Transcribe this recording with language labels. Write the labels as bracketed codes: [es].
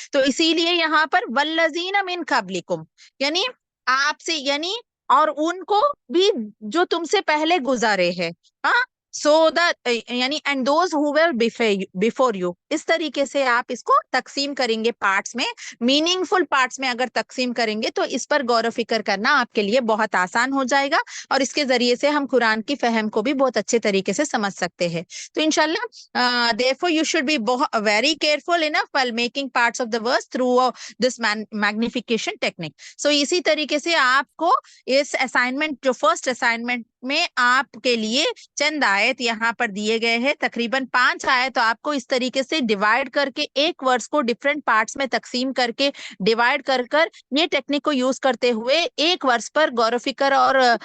[hi] तो इसीलिए यहाँ पर [ar] वल्लजीना मिन कब्लिकुम, [hi] यानी आपसे, यानी और उनको भी जो तुमसे पहले गुजारे हैं, हाँ, सो दैट, यानी [en] And those who were before you. [hi] इस तरीके से आप इसको तकसीम करेंगे पार्ट्स में, मीनिंगफुल पार्ट्स में अगर तकसीम करेंगे तो इस पर गौर फिक्र करना आपके लिए बहुत आसान हो जाएगा, और इसके जरिए से हम कुरान की फहम को भी बहुत अच्छे तरीके से समझ सकते हैं। [en] तो इंशाल्लाह therefore you should be very careful enough while making parts of the verse through this magnification technique. [hi] So इसी तरीके से आपको इस असाइनमेंट, जो फर्स्ट असाइनमेंट में आपके लिए चंद आयत यहाँ पर दिए गए हैं, तकरीबन 5 आयत, तो आपको इस तरीके से डिवाइड करके एक वर्ड्स को डिफरेंट पार्ट्स में तकसीम करके डिवाइड कर ये टेक्निक को यूज करते हुए एक वर्ड्स पर गौर फिक्र और